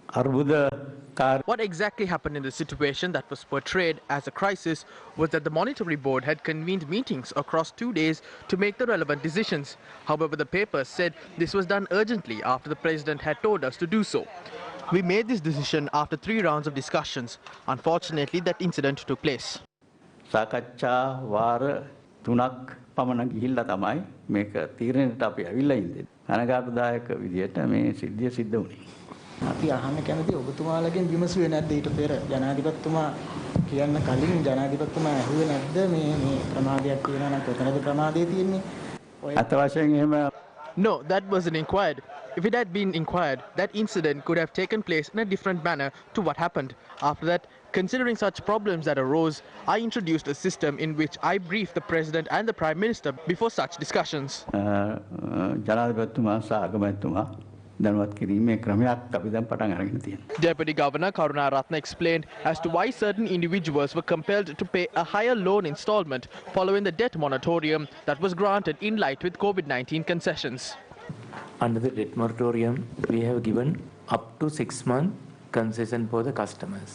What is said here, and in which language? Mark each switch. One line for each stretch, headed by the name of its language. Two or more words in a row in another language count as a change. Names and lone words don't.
English: What exactly happened in the situation that was portrayed as a crisis was that the Monetary Board had convened meetings across 2 days to make the relevant decisions. However, the paper said this was done urgently after the president had told us to do so. We made this decision after 3 rounds of discussions. Unfortunately, that incident took place.
Sinhala: සාකච්ඡා වාර 3ක් පමණ ගිහිල්ලා තමයි මේක තීරණයට අපි අවිල්ලා ඉන්නේ. අනගාටුදායක විදියට මේ සිද්ධිය සිද්ධ වුණේ. අපි අහන්න කැමති ඔබතුමාලගෙන් විමසුවේ නැද්ද ඊට පෙර ජනාධිපතිතුමා කියන්න කලින් ජනාධිපතිතුමා ඇහුවේ නැද්ද මේ ප්‍රමාදයක් තියෙනවා නම් කොතනද ප්‍රමාදය තියෙන්නේ? අත වශයෙන් එහෙම
English: No, that wasn't inquired. If it had been inquired, that incident could have taken place in a different manner to what happened. After that, considering such problems that arose, I introduced a system in which I briefed the president and the prime minister before such discussions.
Sinhala: ජනාධිපතිතුමා සහ අගමැතිතුමා දැනුවත් කිරීමේ ක්‍රමයක් අපි දැන් පටන් අරගෙන තියෙනවා.
English: Deputy Governor Karuna Ratna explained as to why certain individuals were compelled to pay a higher loan installment following the debt moratorium that was granted in light with COVID-19 concessions. Under the debt moratorium, we have given up to 6 months concession for the customers.